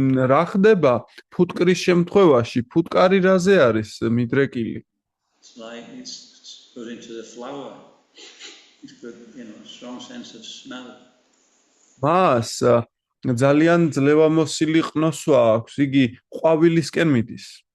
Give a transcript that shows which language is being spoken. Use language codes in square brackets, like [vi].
[ka] რა ხდება ფუტკრის შემთხვევაში? ფუტკარი რაზე არის მიდრეკილი? [en] It's like it's goes into the flower. It's got, strong sense of smell. [ka] მას ძალიან ძლევამოსილი ყნოსვა აქვს, იგი ყვავილისკენ მიდის.